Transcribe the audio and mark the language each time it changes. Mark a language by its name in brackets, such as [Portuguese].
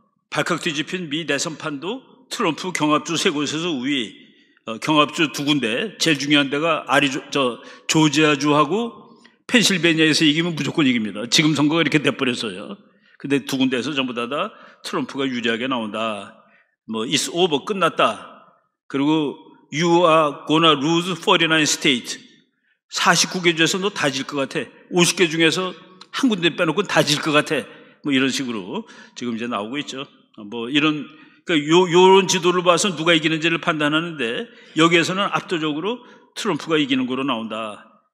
[Korean] 발칵 뒤집힌 미 대선판도 트럼프 경합주 세 곳에서 우위. 경합주 두 군데, 제일 중요한 데가 조지아주하고 펜실베니아에서 이기면 무조건 이깁니다. 지금 선거가 이렇게 돼버렸어요. 근데 두 군데에서 전부 다 트럼프가 유리하게 나온다. 뭐 [English] it's over, [Korean] 끝났다. 그리고 [English] you are gonna lose 49 state. [Korean] 49개 중에서 너 다 질 것 같아. 50개 중에서 한 군데 빼놓고 다 질 것 같아. 뭐 이런 식으로 지금 이제 나오고 있죠. 뭐 이런, 그러니까 요런 지도를 봐서 누가 이기는지를 판단하는데, 여기에서는 압도적으로 트럼프가 이기는 거로 나온다.